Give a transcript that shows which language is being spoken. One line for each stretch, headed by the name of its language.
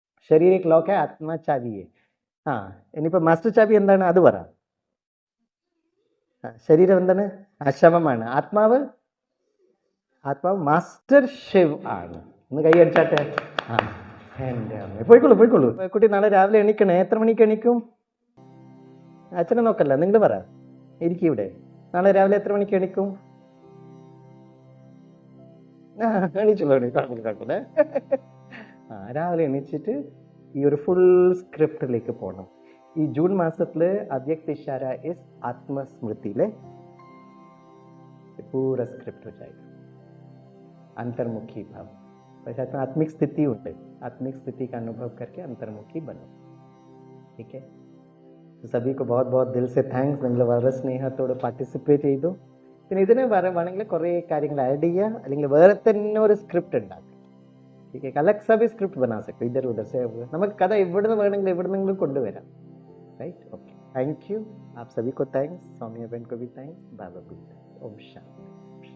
Malayalam: ശരീരം
Hindi: एक लॉक है, आत्मा चाबी है.
Malayalam: ആ ഇനിയിപ്പോ മാസ്റ്റർ ചാബി എന്താണ് അത് പറ. ശരീരം എന്താണ്? ശവമാണ്. ആത്മാവ്? ആത്മാവ് മാസ്റ്റർ ഷെവ് ആണ്. ഒന്ന് കൈ അടിച്ചാട്ടെ. ആ എൻ്റെ അമ്മ, പോയിക്കോളൂ പോയിക്കോളൂ. കുട്ടി നാളെ രാവിലെ എണീക്കണേ. എത്ര മണിക്ക് എണീക്കും? അച്ഛനെ നോക്കല്ല, നിങ്ങൾ പറ. ഇരിക്കും ഇവിടെ. നാളെ രാവിലെ എത്ര മണിക്ക് എണീക്കും? ആ എണീച്ചോളൂ, കുഴപ്പമില്ല. ആ രാവിലെ എണീച്ചിട്ട് ഈ ഒരു ഫുൾ സ്ക്രിപ്റ്റിലേക്ക് പോകണം. ഈ ജൂൺ മാസത്തില് അവ്യക്ത ഇഷാര ഇസ് ആത്മസ്മൃതിയിലെ
Hindi: पूरा स्क्रिप्ट हो जाएगा. अंतर्मुखी भाव, पश्चात आत्मिक स्थिति होते, आत्मिक स्थिति का अनुभव करके अंतर्मुखी बनो. ठीक है. So, सभी को बहुत बहुत दिल से താങ്ക്സ്.
Malayalam: നിങ്ങൾ വളരെ സ്നേഹത്തോടെ പാർട്ടിസിപ്പേറ്റ് ചെയ്തു. പിന്നെ ഇതിന് വേണമെങ്കിൽ കുറേ കാര്യങ്ങൾ ആഡ് ചെയ്യുക, അല്ലെങ്കിൽ വേറെ തന്നെ ഒരു സ്ക്രിപ്റ്റ് ഉണ്ടാക്കുക.
Hindi: ठीक है, अलग सा भी स्क्रिप्ट बना सकते इधर उधर से.
Malayalam: നമുക്ക് കഥ എവിടുന്ന് വേണമെങ്കിലും എവിടുന്നെങ്കിലും കൊണ്ടുവരാം.
English: Right.
Hindi: Okay, thank you. आप सभी को थैंक्स. स्वामी अबेन को भी थैंक्स. बाबा को भी थैंक्स. ओम शांति.